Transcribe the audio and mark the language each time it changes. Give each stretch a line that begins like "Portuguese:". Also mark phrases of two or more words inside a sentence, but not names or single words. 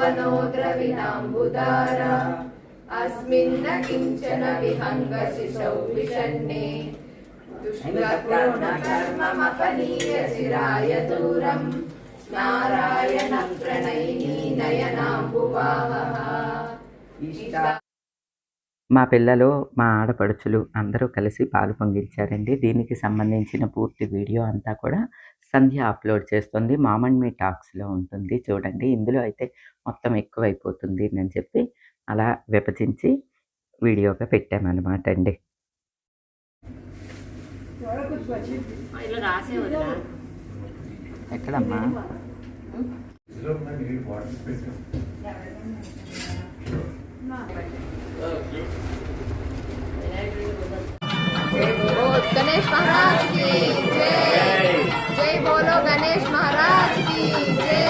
Sanskrit: द्रविणाम्बुदार अस्मिन्न किञ्चन विहङ्गशिशौ विषण्णे दुष्कृतपूर्णकर्ममपनीय चिराय दूरम् नारायण प्रणयिनी नयनाम्बुवाहः।
Telugu: మా పిల్లలు మా ఆడపడుచులు అందరూ కలిసి పాలు పొంగించారండి. దీనికి సంబంధించిన పూర్తి వీడియో అంతా కూడా సంధ్య అప్లోడ్ చేస్తుంది. మామన్ మీ టాక్స్లో ఉంటుంది చూడండి. ఇందులో అయితే మొత్తం ఎక్కువైపోతుంది అని చెప్పి అలా విభజించి వీడియోగా పెట్టామన్నమాట అండి. ఎక్కడమ్మా
Hindi: गणेश महाराज की जय। जय बोलो गणेश महाराज की जय।